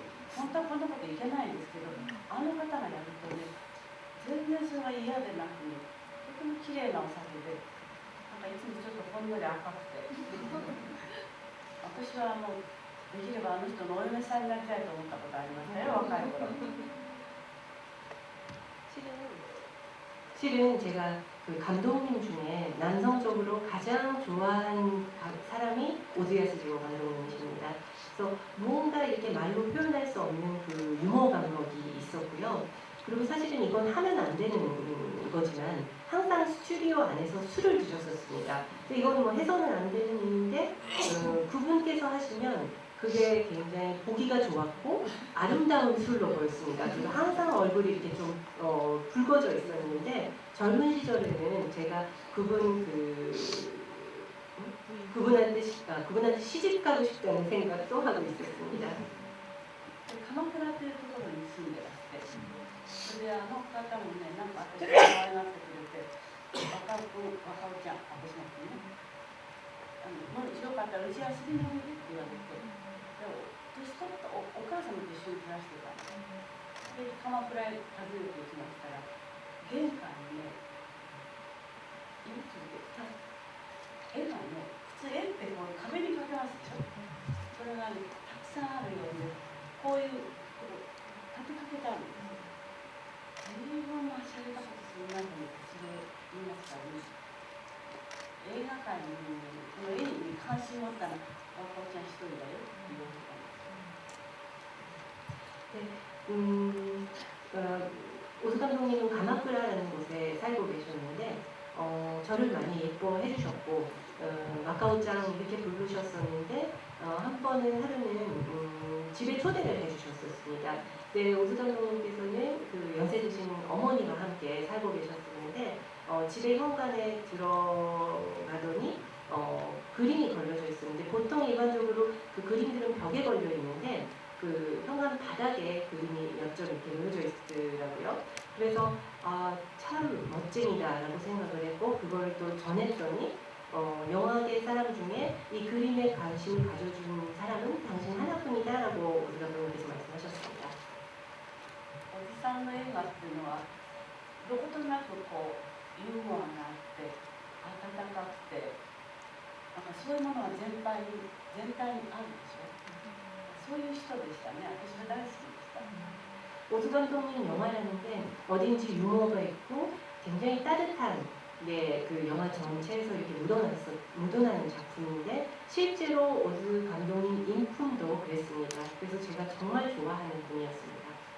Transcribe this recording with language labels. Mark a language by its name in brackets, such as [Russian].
[Japanese] 本当はこんなこといけないんですけど、あの方がやるとね、全然それが嫌でなく、とても綺麗なお酒で、なんかいつもちょっとほんのり赤くて私はできればあの人のお嫁さんになりたいと思ったことありましたよ、若い頃。 [Korean] 실은 제가 그 감독님 중에 남성적으로 가장 좋아하는 사람이 오드야스지오 감독님이십니다. 그래서 무언가 이렇게 말로 표현할 수 없는 그 유머 감각이 있었고요. 그리고 사실은 이건 하면 안 되는 거지만 항상 스튜디오 안에서 술을 드셨었습니다. 이건 뭐 해서는 안 되는 일인데 그분께서 하시면 그게 굉장히 보기가 좋았고 아름다운 술로 보였습니다. 그리고 항상 얼굴이 이렇게 좀 붉어져 있었는데 젊은 시절에는 제가 그분한테 시집 가고 싶다는 생각도 하고 있었습니다. [Japanese] 鎌倉というところに住んでらして、それであの方もね、なんか私を可愛がってくれて、若尾ちゃん、私の子ね、もしよかったらうち遊びにおいでって言われて、年取ったお母様と一緒に暮らしてたんです。で、鎌倉へ訪ねて行きましたら、玄関にね、いくつで絵がね、普通絵ってこう壁にかけますでしょ。それがね、たくさんあるように、こういう立てかけたんです。随分はしゃれたことするなと思って、それ言いますからね。映画館にこの絵に関心を持ったら、若尾ちゃん一人だよって言われたんです。 [Korean] 오수 감독님은 가마쿠라라는 곳에 살고 계셨는데 저를 많이 예뻐해 주셨고 마카오짱 이렇게 부르셨었는데 한 번은 하루는 집에 초대를 해주셨었습니다. 네, 오수 감독님께서는 그 연세 드신 어머니와 함께 살고 계셨었는데 집에 현관에 들어가더니 그림이 걸려져 있었는데 보통 일반적으로 그 그림들은 벽에 걸려 있는데 그 현관 바닥에 그림이 몇 점 이렇게 놓여져 있더라고요. 그래서 참 멋쟁이다라고 생각을 했고 그걸 또 전했더니 영화계 사람 중에 이 그림에 관심을 가져준 사람은 당신 하나뿐이다라고 오수 감독님께서 말씀하셨습니다. [Japanese] おじさんの映画っていうのはどことなくこうユーモアがあって温かくてなんかそういうものが全体にあるでしょ。そういう人でしたね。私は大好きでした。 [Korean] 오수 감독님 영화라는데 어딘지 유머가 있고 굉장히 따뜻한 그 영화 전체에서 이렇게 묻어나는 작품인데 실제로 오수 감독님 인품도 그랬습니다. 그래서 제가 정말 좋아하는 분이었습니다.